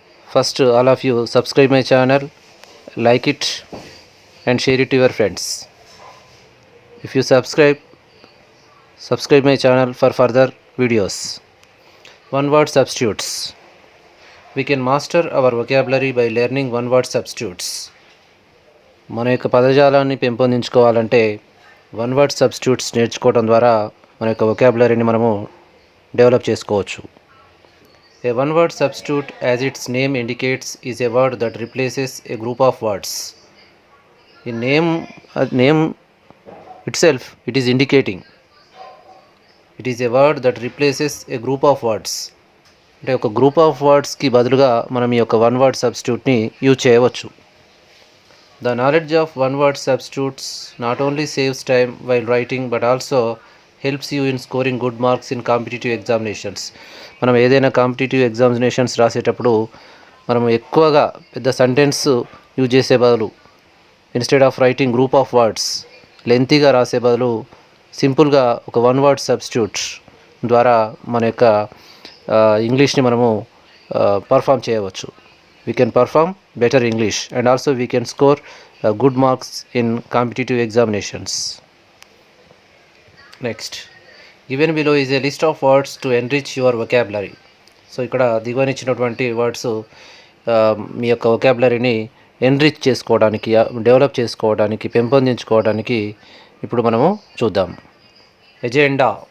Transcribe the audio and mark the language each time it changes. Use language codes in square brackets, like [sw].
[en] First, all of you subscribe my channel, like it and share it to your friends. If you subscribe my channel for further videos. One word substitutes. We can master our vocabulary by learning one word substitutes. [te] మన యొక్క పదజాలాన్ని పెంపొందించుకోవాలంటే one word substitutes నేర్చుకోవడం ద్వారా మన యొక్క వొకాబులరీని మనము develop చేసుకోవచ్చు. [en] A one word substitute as its name indicates is a word that replaces a group of words. ఈ name itself it is indicating it is a word that replaces a group of words. [te] అంటే ఒక group of వర్డ్స్కి బదులుగా మనం ఈ యొక్క one word సబ్స్టిట్యూట్ని use చేయవచ్చు. [en] The knowledge of one word substitutes not only saves time while writing but also helps you in scoring good marks in competitive examinations. [te] మనం ఏదైనా competitive examinations రాసేటప్పుడు మనం ఎక్కువగా పెద్ద సెంటెన్స్ యూజ్ చేసే బదులు [en] instead of writing group of words [te] లెంతీగా రాసే బదులు సింపుల్గా ఒక వన్ వర్డ్ సబ్స్టిట్యూట్ ద్వారా మన యొక్క ఇంగ్లీష్ని మనము పర్ఫామ్ చేయవచ్చు. [en] We can perform better English and also we can score good marks in competitive examinations. Next, given below is a list of words to enrich your vocabulary. [te] So ఇక్కడ దిగువనిచ్చినటువంటి words మీ యొక్క వొకాబులరీని enrich చేసుకోవడానికి, develop చేసుకోవడానికి, పెంపొందించుకోవడానికి ఇప్పుడు మనము చూద్దాం. Agenda.